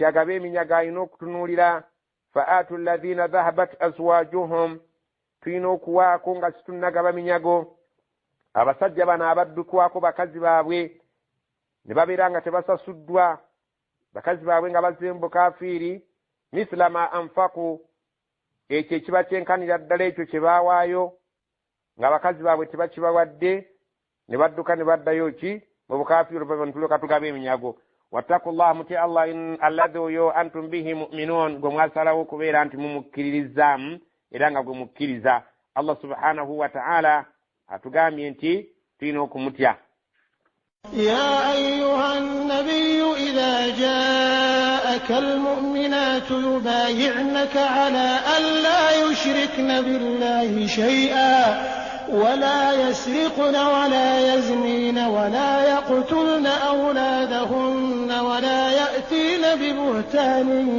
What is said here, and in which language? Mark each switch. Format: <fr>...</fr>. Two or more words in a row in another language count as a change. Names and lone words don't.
<lg>agabe eminyago alina okutunuulira</lg> <ar>فآتوا الذين ذهبت أزواجهم</ar> <lg>tulina okuwaako nga situnnagaba minyago abasajja bano abaddukwako bakazi baabwe ne babeera nga tebasasuddwa bakazi baabwe nga bazze mu bukafiiri</lg> <ar>مثل ما أنفقوا</ar> <lg>ekyo ekiba kyenkanira ddala ekyo kye baawaayo nga bakazi baabwe tebakibawadde ne badduka ne baddayo ki mu bukafiiri ntuleka tugaba eminyago. wattaqullaha mutya Allah alladhi oyo</lg> <ar>أنتم به مؤمنون</ar> <lg>gwe mwasalawo okubeera nti mumukkiririzaamu era nga gwe mukkiriza. Allah</lg> <ar>سبحانه وتعالى</ar> <lg>atugambye nti tulina okumutya.</lg> <ar>يا أيها النبي إذا جاءك المؤمنات يبايعنك على أن لا يشركن بالله شيئا ولا يسرقن ولا يزنين ولا يقتلن أولادهن ولا يأتين ببهتان</ar>